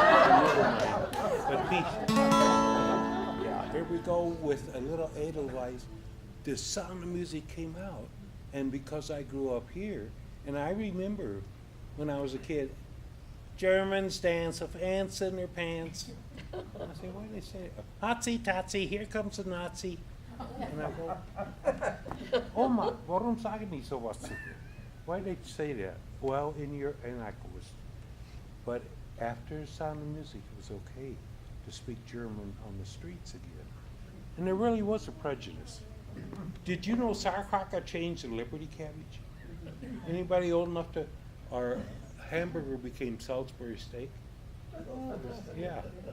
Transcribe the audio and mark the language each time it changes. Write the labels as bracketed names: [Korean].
[English] But peace. Yeah, here we go with a little Edelweiss. The Sound of Music came out, and because I grew up here, and I remember when I was a kid, Germans dance with ants in their pants. I say, why do they say it? Nazi, Tazi, here comes a Nazi. [German] And I go, Oma, warum sagen die sowas zu dir? [English] Why did they say that? Well, and I was, but after Sound of Music, it was okay to speak German on the streets again. And there really was a prejudice. Did you know sauerkraut changed to Liberty cabbage? Anybody old enough to, our hamburger became Salisbury steak? Oh, yeah.